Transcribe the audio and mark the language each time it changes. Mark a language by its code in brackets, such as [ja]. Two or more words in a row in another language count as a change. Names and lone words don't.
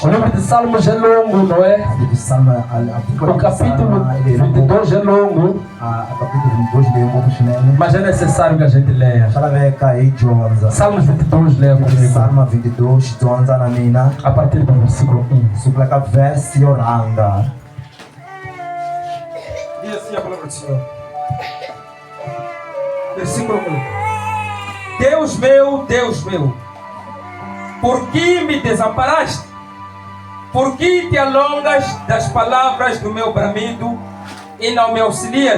[pt] O livro de Salmos é longo, não é? [ts] Tipsalma a buku [pt] O capítulo 22 é longo, [ts] a capítulo 22 leio ngopfu swinene. [pt] mas é necessário que a gente leia. [ts] Swa laveka hi dyondza. [pt] Salmos 22, leia comigo. [ts] Salma 22 dyondza na mina [pt] A partir do versículo 1. [ts] sukela ka verse yo rhanga. [pt] Diz assim a palavra do Senhor. Versículo 1. Deus meu, por que me desamparaste? Por que te alongas das palavras do meu bramido e não me auxilias?